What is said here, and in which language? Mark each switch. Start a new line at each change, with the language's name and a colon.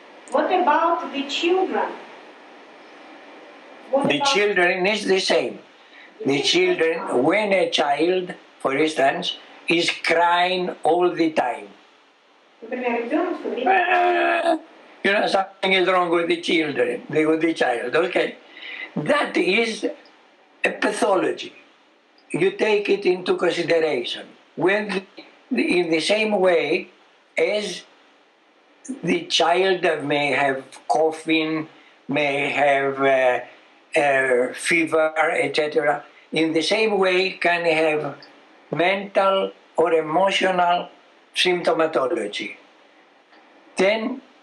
English: What about the children? The children is the same. The children, when a child, for instance, is crying all the time,
Russian: Например, ребенок все время...
English: you know, something is wrong with the children, with the child, okay? That is a pathology. You take it into consideration. When, in the same way as the child may have coughing, may have fever, etc., in the same way can have mental or emotional symptomatology. Then